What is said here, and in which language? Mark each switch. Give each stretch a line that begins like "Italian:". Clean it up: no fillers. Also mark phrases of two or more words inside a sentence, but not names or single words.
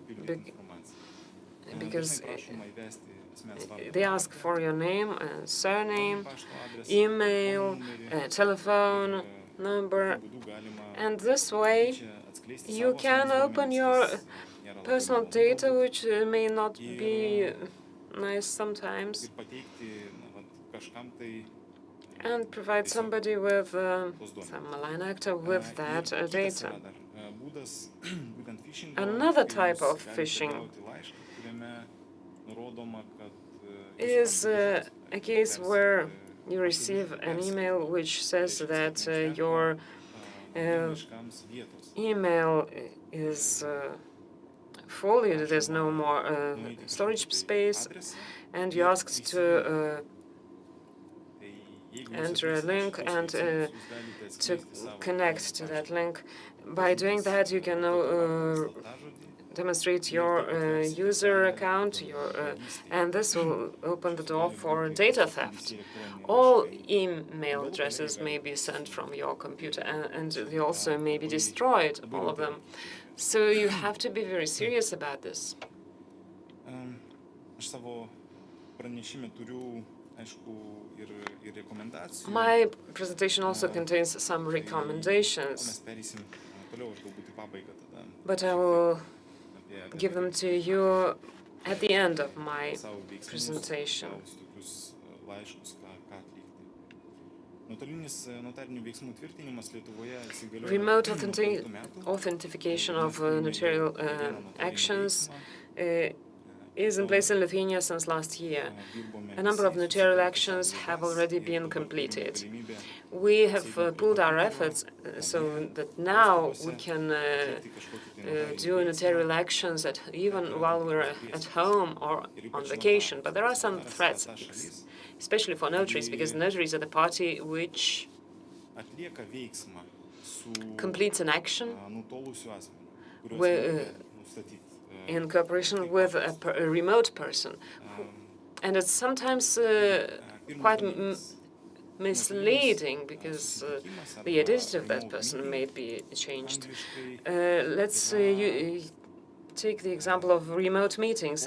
English: because they ask for your name, surname, email, telephone number, and this way you can open your personal data, which may not be nice sometimes
Lithuanian: ir pateikti kažkam tai
English: and provide somebody with some malign actor with that
Lithuanian: kitas
English: data.
Lithuanian: yra dar būdas būtent phishing.
English: Another type of phishing
Lithuanian: Laišką, kuriame nurodoma, kad
English: is a case where you receive an email which says that your
Lithuanian: laiškams vietos.
English: email is full, there's no more storage space, and you're asked to enter a link and to connect to that link. By doing that, you can demonstrate your user account, and this will open the door for data theft. All email addresses may be sent from your computer, and they also may be destroyed, all of them. So you have to be very serious about this.
Lithuanian: Aš savo pranešime turiu, aišku, ir rekomendacijų.
English: My presentation also contains some recommendations,
Lithuanian: Mes pereisim toliau, aš galbūt į pabaigą tada.
English: but I will give them to you at the end of my
Lithuanian: Savo veiksmus,
English: presentation.
Lithuanian: gaus tokius laiškus, ką atlikti. Nuotolinis notarinių veiksmų tvirtinimas Lietuvoje įsigaliojo
English: Remote
Lithuanian: 2015 metų.
English: authentication of notarial actions is in place in Lithuania since last year. A number of notarial actions have already been completed. We have pooled our efforts so that now we can do notarial actions even while we're at home or on vacation. But there are some threats, especially for notaries, because notaries are the party which
Lithuanian: Atlieka veiksmą su
English: completes an action
Lithuanian: nutolusiu asmeniu, kuriuos
English: Where,
Lithuanian: reikia nustatyti.
English: in cooperation with a remote person. And it's sometimes quite misleading because the identity of that person may be changed. Let's take the example of remote meetings.